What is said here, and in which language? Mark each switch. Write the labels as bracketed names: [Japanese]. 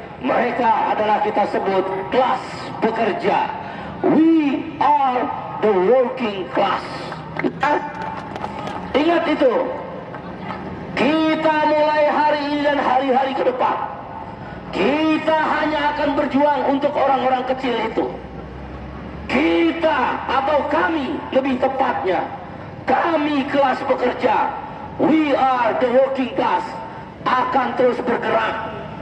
[Indonesian] Mereka adalah kita sebut kelas pekerja. [English] We are the working class. [Indonesian] Ingat itu. Kita mulai hari ini dan hari-hari ke depan, kita hanya akan berjuang untuk orang-orang kecil itu. Kita atau kami, lebih tepatnya, kami kelas pekerja, [English] we are the working class, [Indonesian] akan terus bergerak.